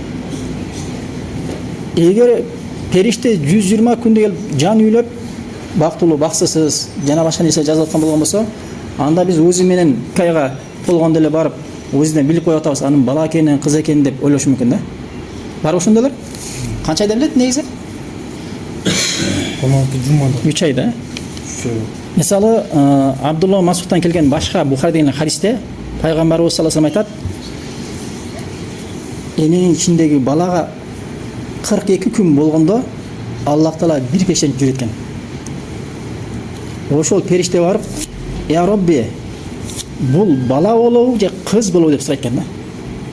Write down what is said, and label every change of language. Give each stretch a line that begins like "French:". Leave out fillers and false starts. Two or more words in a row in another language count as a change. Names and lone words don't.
Kyrgyz: Эгер периште 120 күндө келип жан үйлөп, бактылуу, баксысыз жана башка нерсе жазып аткан болгон болсо, анда биз узи менен кайга болгондо эле барып, узиден билип коюп атабыз, анын бала экенин, кыз экенин деп ойлошу мүмкүн да. Бар ошондойлор? Канча айда билет негизи? 16 жумада. 3 айда. Мисалы, Абдулла Масудтан келген башка Бухари деген хадисте пайгамбарыбыз
Arabic: صلى الله عليه وسلم
Kyrgyz: айтат: эненин ичиндеги балага 42 күн болгондо Аллах Таала бир периштени жиберет экен. Ошол периште барып,
Arabic: "يا ربي,
Kyrgyz: бул бала болобу же кыз болобу" деп сурайт экен да.